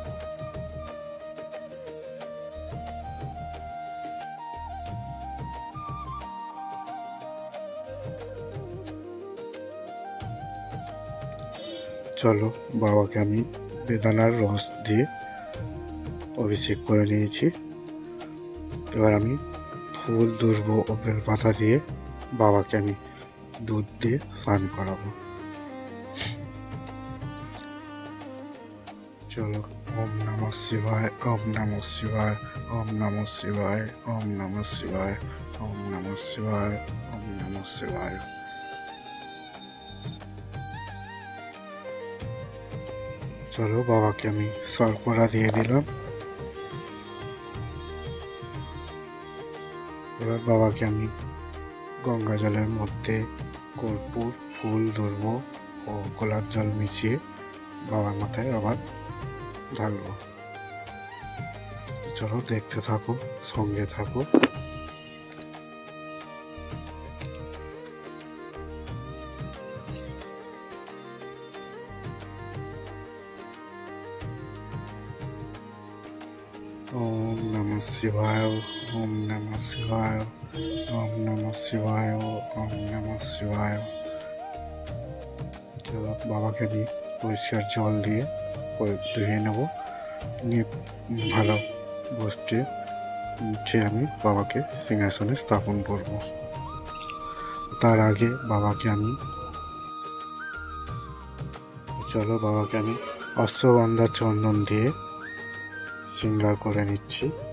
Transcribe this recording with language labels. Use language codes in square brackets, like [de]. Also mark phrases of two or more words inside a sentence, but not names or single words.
[bn] চলো, বাবাকে আমি বেদানার রস দিয়ে অভিষেক করে নিয়েছি। এবার আমি ফুল, দুর্ব ও বেলপাতা দিয়ে বাবাকে আমি দুধ দিয়ে স্নান করাবো। চলো, [sa] ওম নমঃ শিবায়, ওম নমঃ শিবায়, ওম নমঃ শিবায়, ওম নমঃ শিবায়, ওম নমঃ শিবায়, ওম নমঃ শিবায়। [bn] চলো, বাবাকে আমি শর্করা দিয়ে দিলাম। এবার বাবাকে আমি গঙ্গা জলের মধ্যে কর্পূর, ফুল, দুর্ব ও গোলাপ জল মিশিয়ে বাবার মাথায় আবার ঢালবো। চলো, দেখতে থাকো, সঙ্গে থাকো। [sa] ओम नमः शिवाय, ओम नमः शिवाय, ओम नमः शिवाय, ओम नमः शिवाय। [bn] চলো, বাবাকে আমি পরিষ্কার জল দিয়ে ধুয়ে নেব, নিয়ে ভালো বসতে আমি বাবাকে সিংহাসনে স্থাপন করব। তার আগে বাবাকে আমি অশ্বগন্ধা চন্দন দিয়ে শৃঙ্গার করে নিচ্ছি।